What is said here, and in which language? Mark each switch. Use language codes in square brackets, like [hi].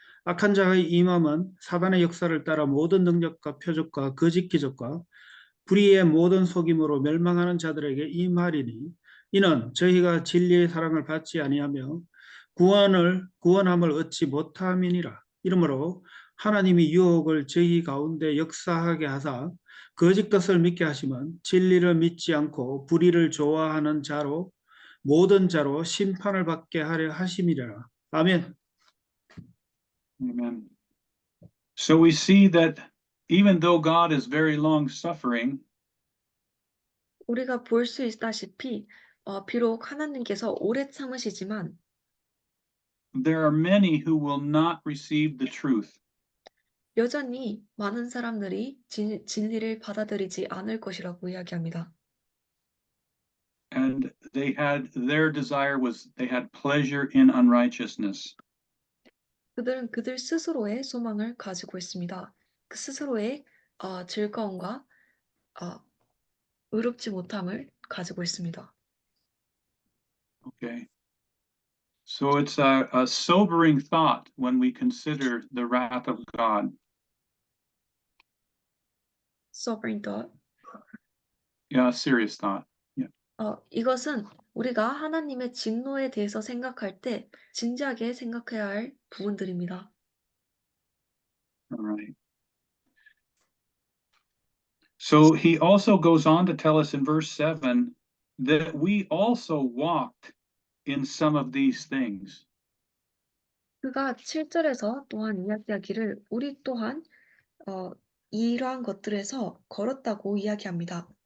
[ko] 악한 자의 임함은 사단의 역사를 따라 모든 능력과 표적과 거짓 기적과 불의의 모든 속임으로 멸망하는 자들에게 임하리니 이는 저희가 진리의 사랑을 받지 아니하며 구원함을 얻지 못함이니라. 이러므로 하나님이 유혹을 저희 가운데 역사하게 하사 거짓 것을 믿게 하시면 진리를 믿지 않고 불의를 좋아하는 자로 모든 자로 심판을 받게 하려 하심이라. 아멘. [en] Amen. So we see that even though God is very long suffering, [ko] 우리가 볼 수 있다시피 비록 하나님께서 오래 참으시지만 [en] there are many who will not receive the truth. [ko] 여전히 많은 사람들이 진리를 받아들이지 않을 것이라고 이야기합니다. [en] And their desire was they had pleasure in unrighteousness. [ko] 그들은 그들 스스로의 소망을 가지고 있습니다. 그 스스로의 즐거움과 의롭지 못함을 가지고 있습니다. [en] Okay. So it's a sobering thought when we consider the wrath of God. Sobering thought. Yeah, a serious thought. [ko] 이것은 우리가 하나님의 진노에 대해서 생각할 때 진지하게 생각해야 할 부분들입니다. [en] All right. So he also goes on to tell us in verse 7 that we also walked in some of these things. [ko] 그가 7절에서 또한 이야기하기를 우리 또한 이러한 것들에서 걸었다고 이야기합니다.